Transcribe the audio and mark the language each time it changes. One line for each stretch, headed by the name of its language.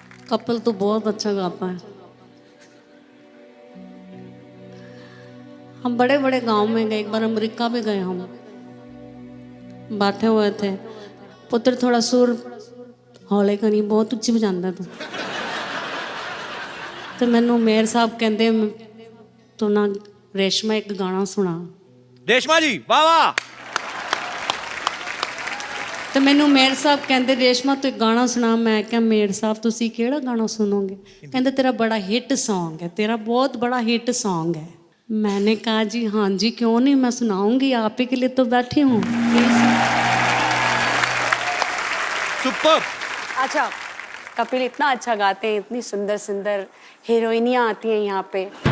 Hindi: कपिल तो बहुत अच्छा गाता है। हम बड़े बड़े गांव में गए, एक बार अमेरिका भी गए, हम बैठे हुए थे,
Punjabi: पुत्र थोड़ा सुर हौले करी, बहुत ਉੱਚੀ ਵਜਾਉਂਦਾ ਤੂੰ। ਤੇ ਮੈਨੂੰ ਮੇਰ ਸਾਹਿਬ ਕਹਿੰਦੇ ਤੂੰ ਨਾ ਰੇਸ਼ਮਾ ਇੱਕ ਗਾਣਾ ਸੁਣਾ।
Hindi: रेशमा जी वाह वाह।
Punjabi: ਤੇ ਮੈਨੂੰ ਮੇਰ ਸਾਹਿਬ ਕਹਿੰਦੇ ਰੇਸ਼ਮਾ ਤੂੰ ਇੱਕ ਗਾਣਾ ਸੁਣਾ। ਮੈਂ ਕਿਹਾ ਮੇਰ ਸਾਹਿਬ ਤੁਸੀਂ ਕਿਹੜਾ ਗਾਣਾ ਸੁਣੋਗੇ?
Hindi: ਕਹਿੰਦੇ तेरा बड़ा हिट सॉन्ग है, तेरा बहुत बड़ा हिट सॉन्ग है। मैंने कहा जी हाँ जी क्यों नहीं, मैं सुनाऊंगी, आप ही के लिए तो बैठी हूँ। सुपर। अच्छा, कपिल इतना अच्छा गाते हैं, इतनी सुंदर सुंदर हीरोइनियाँ आती हैं यहाँ पे।